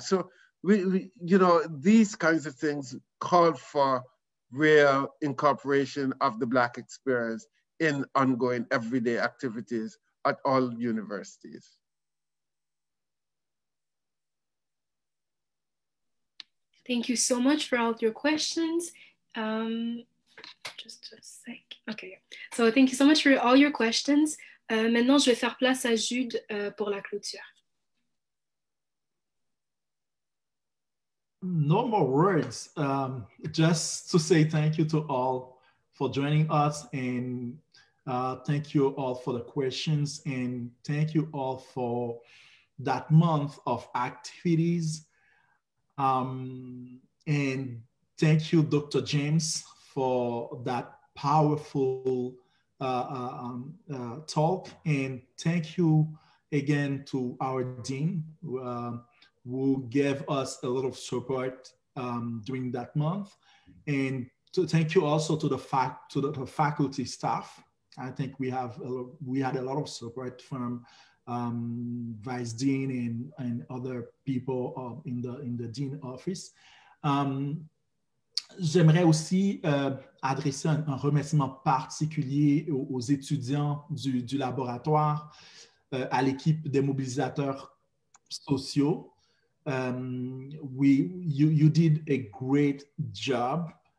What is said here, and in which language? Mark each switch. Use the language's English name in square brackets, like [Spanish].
[English] So we you know, these kinds of things call for real incorporation of the Black experience in ongoing everyday activities at all universities. Thank you so much for all your questions. Just a sec. Okay. So thank you so much for all your questions. [French] Maintenant, je vais faire place à Jude pour la clôture. [English] No more words. Just to say thank you to all for joining us, and thank you all for the questions, and thank you all for that month of activities. And thank you, Dr. James, for that powerful talk. And thank you again to our dean, who gave us a lot of support during that month. And to thank you also to the faculty staff. I think we had a lot of support from Vice Dean and other people in the Dean office. [French] J'aimerais aussi adresser un remerciement particulier aux étudiants du laboratoire, à l'équipe des mobilisateurs sociaux. [English] You did a great job.